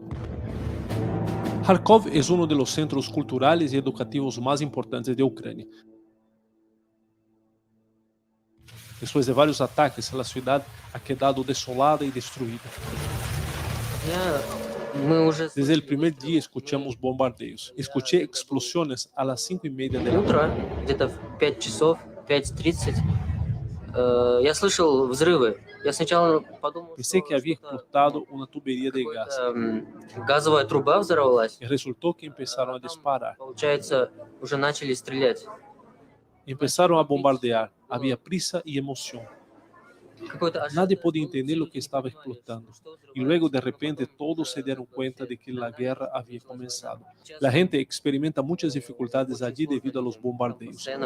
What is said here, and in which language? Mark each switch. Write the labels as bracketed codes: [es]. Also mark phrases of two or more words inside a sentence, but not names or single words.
[es] Kharkov es uno de los centros culturales y educativos más importantes de Ucrania. Después de varios ataques, la ciudad ha quedado desolada y destruida. Desde el primer día escuchamos bombardeos. Escuché explosiones a las 5:30 de la mañana. [ru] Где-то в 5 часов, 5:30, я слышал взрывы. Я сначала подумал, [es] Pensé que había explotado una tubería de gas. [ru] газовая труба взорвалась. [es] Y resultó que empezaron a disparar. [ru] Получается, уже начали стрелять. [es] Empezaron a bombardear. Había prisa y emoción. Nadie podía entender lo que estaba explotando. Y luego, de repente, todos se dieron cuenta de que la guerra había comenzado. La gente experimenta muchas dificultades allí debido a los bombardeos.